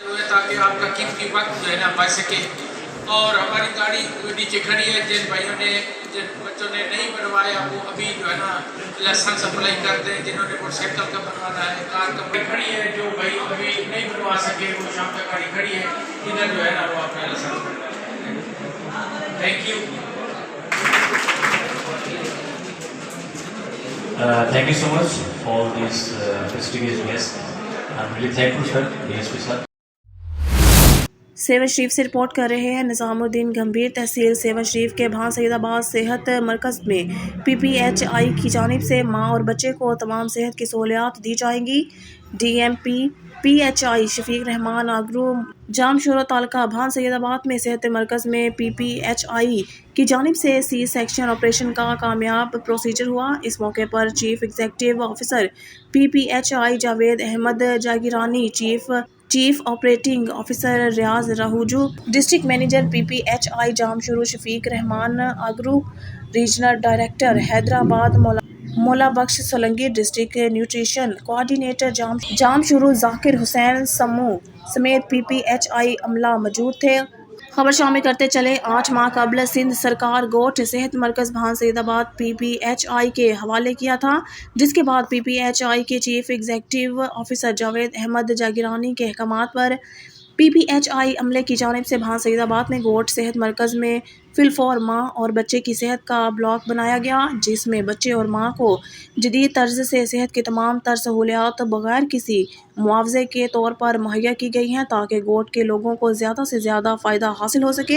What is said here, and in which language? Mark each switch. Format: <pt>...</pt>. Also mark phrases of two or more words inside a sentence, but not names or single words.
<ur>تاکہ آپ کا قیمتی وقت جو ہے نا بچ سکے۔ اور ہماری گاڑی نیچے کھڑی ہے، جن بھائیوں نے جن بچوں نے نہیں بنوایا وہ ابھی جو ہے نا لائسنس اپلائی کر دیں. جنہوں نے موٹرسائیکل کا بنوانا ہے، کار کا کھڑی ہے، جو بھائی ابھی نہیں بنوا سکے وہ شام تک گاڑی کھڑی ہے، ادھر جو ہے نا وہ اپنا لائسنس بنوائے.</ur> <en>Thank you. Thank you so much for all these prestigious guests. I'm really thankful, sir. DSP sir.</en> <ur>سیہون شریف سے رپورٹ کر رہے ہیں نظام الدین گمبھیر. تحصیل سیہون شریف کے بھان سعید آباد صحت مرکز میں PPHI کی جانب سے ماں اور بچے کو تمام صحت کی سہولیات دی جائیں گی. DMP PHI شفیق رحمان آگرو جامشورو تعلقہ بھان سعید آباد میں صحت مرکز میں PPHI کی جانب سے</ur> <en>C section operation</en> <ur>کا کامیاب پروسیجر ہوا. اس موقع پر</ur> <en>chief executive officer</en> <ur>PPHI جاوید احمد جاگیرانی,</ur> <en>chief operating officer</en> <ur>ریاض راہوجو,</ur> <en>district manager</en> <ur>PPHI جامشورو شفیق رحمان آگرو,</ur> <en>regional director</en> <ur>حیدرآباد مولا بخش سولنگی,</ur> <en>district nutrition coordinator</en> <ur>جامشورو ذاکر حسین سمو سمیت PPHI عملہ موجود تھے. خبر شامل کرتے چلیں 8 ماہ قبل سندھ سرکار گوٹھ صحت مرکز بھان سعید آباد PPHI کے حوالے کیا تھا، جس کے بعد PPHI کے</ur> <en>chief executive officer</en> <ur>جاوید احمد جاگیرانی کے احکامات پر PPHI عملے کی جانب سے بھان سعید آباد میں گوٹھ صحت مرکز میں فی الفور ماں اور بچے کی صحت کا بلاک بنایا گیا، جس میں بچے اور ماں کو جدید طرز سے صحت کی تمام تر سہولیات بغیر کسی معاوضے کے طور پر مہیا کی گئی ہیں، تاکہ گوٹھ کے لوگوں کو زیادہ سے زیادہ فائدہ حاصل ہو سکے.</ur>